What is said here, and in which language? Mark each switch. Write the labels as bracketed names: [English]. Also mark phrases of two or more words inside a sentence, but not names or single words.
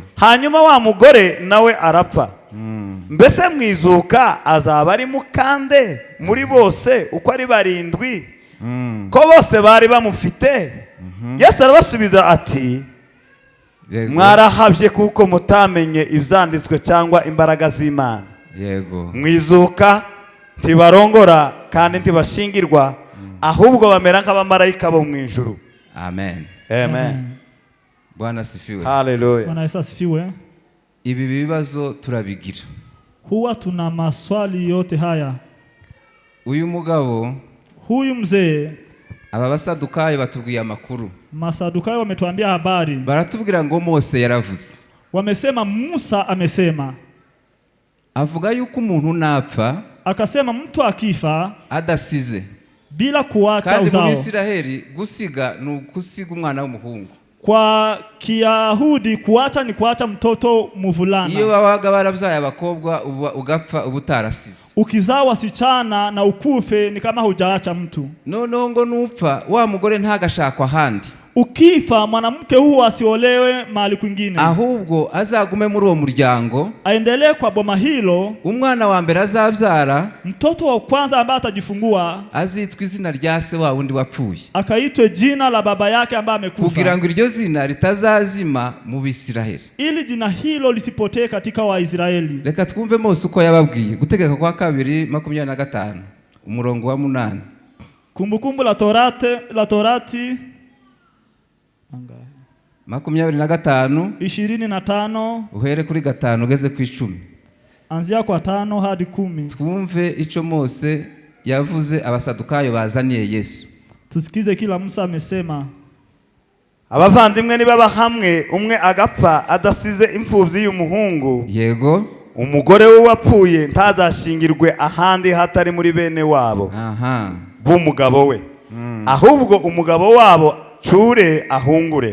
[Kinyarwanda] Hanyuma wa mugore nawe arapfa. Mbese mwizuka azaba ari mukande muri bose uko ari barindwi ko bose bari bamufite? Yesu arabasubiza ati mwarahabye kuko mutamenye ibyanditswe cyangwa imbaraga z'Imana. yego Mwizuka ntibarongora kandi ntibashingirwa, ahubwo bamera nk'abamarayika bo mu ijuru. amen. Amen. [Swahili] Bwana asifiwe. Hallelujah. Bwana Yesu asifiwe. [Kinyarwanda] Ibi bibazo turabigira. [Swahili] Huwa tuna maswali yote haya. [Kinyarwanda] Uyu mugabo, [Swahili] huyu mzee, [Kinyarwanda] aba basadukayo batubwiye amakuru. [Swahili] Masadukayo wametuambia habari. [Kinyarwanda] Baratubwira ngo Mose yaravuze. [Swahili] Wamesema Musa amesema. [Kinyarwanda] Avuga yuko umuntu napfa, [Swahili] akasema mtu akifa [Kinyarwanda] adasize [Swahili] bila kuacha uzao. [Kinyarwanda] Kandi mu Isiraheli gusiga ni gusiga umwana w'umuhungu. [Swahili] Kwa Kiyahudi kuacha ni kuacha mtoto mvulana. [Kinyarwanda] Iyo babaga barabyaye abakobwa ugapfa ubutarasize. [Swahili] Ukizaa wasichana na ukufe ni kama hujaacha mtu. [Kinyarwanda] Noneho ngo nupfa wa mugore ntagashakwa handi. [Swahili] Ukifa mwanamke huo asiolewe mahali kwingine, [Kinyarwanda] ahubwo azagume muri uwo muryango, [Swahili] aendelee kwa boma hilo. [Kinyarwanda] Umwana wa mbere azabyara, [Swahili] mtoto wa kwanza ambaye atajifungua, [Kinyarwanda] azitwa izina rya se wa wundi wapfuye, [Swahili] akaitwe jina la baba yake ambaye amekufa, [Kinyarwanda] kugira ngo iryo zina ritazazima mu Bisiraheli, [Swahili] ili jina hilo lisipotee katika Waisraeli. [Kinyarwanda] Reka twumve Mose uko yababwiye. Gutegeka kwa 2:25 umurongo wa 8. [Swahili] Kumbukumbu la Torati 25 [Kinyarwanda] uhere kuri 5 ugeze ku 10. [Swahili] Anzia kwa 5 hadi 10. [Kinyarwanda] Twumve ico Mose yavuze abasadukayo bazaniye Yesu. [Swahili] Tusikize kila Musa amesema. [Kinyarwanda] Abavandimwe nibaba hamwe umwe agapfa adasize imfubyi y'umuhungu, yego, umugore we wapfuye ntazashingirwe ahandi hatari muri bene wabo b'umugabo we, ahubwo umugabo wabo cure ahungure.